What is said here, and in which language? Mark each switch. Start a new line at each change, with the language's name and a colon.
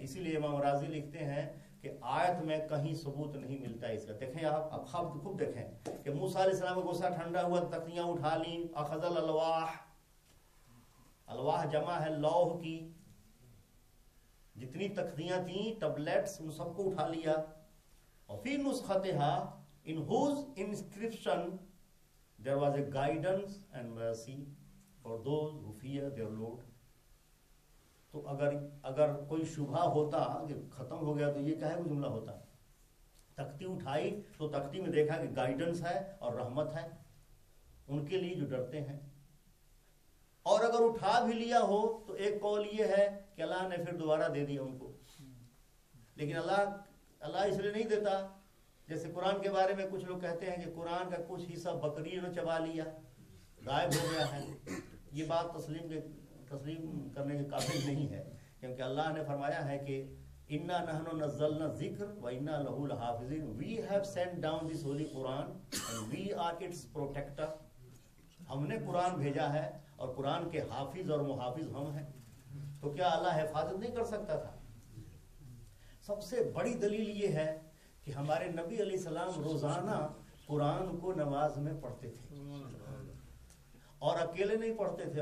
Urdu: اسی لیے امام راضی لکھتے ہیں کہ آیت میں کہیں ثبوت نہیں ملتا ہے اس کا. دیکھیں آپ اب خود دیکھیں کہ موسیٰ علیہ السلام کا غصہ ٹھنڈا ہوا، تختیاں اٹھا لیں.
Arabic: اخذ الالواح،
Urdu: الواح جمع ہے لوح کی، جتنی تختیاں تھیں ٹبلیٹس ان سب کو اٹھا لیا.
English: اور
Arabic: فی نسختها
English: in whose inscription there was a guidance and mercy for those who fear their Lord.
Urdu: تو اگر کوئی شبہ ہوتا کہ ختم ہو گیا تو یہ کہے وہ جملہ ہوتا. تختی اٹھائی تو تختی میں دیکھا کہ گائیڈنس ہے اور رحمت ہے ان کے لیے جو ڈرتے ہیں. اور اگر اٹھا بھی لیا ہو تو ایک قول یہ ہے کہ اللہ نے پھر دوبارہ دے دیا ان کو. لیکن اللہ اس لیے نہیں دیتا، جیسے قرآن کے بارے میں کچھ لوگ کہتے ہیں کہ قرآن کا کچھ حصہ بکری نے چبا لیا، غائب ہو گیا ہے. یہ بات تسلیم کرنے کے قابل نہیں ہے، کیونکہ اللہ نے فرمایا ہے کہ
Arabic: اِنَّا نَحْنُ نَزَّلْنَا الذِّكْرَ وَإِنَّا لَهُ لَحَافِظُونَ.
English: We have sent down this holy Quran and we are its protector.
Urdu: ہم نے قرآن بھیجا ہے اور قرآن کے حافظ اور محافظ ہم ہیں. تو کیا اللہ حفاظت نہیں کر سکتا تھا؟ سب سے بڑی دلیل یہ ہے کہ ہمارے نبی علیہ السلام روزانہ قرآن کو نماز میں پڑھتے تھے، اور اکیلے نہیں پڑھتے تھے.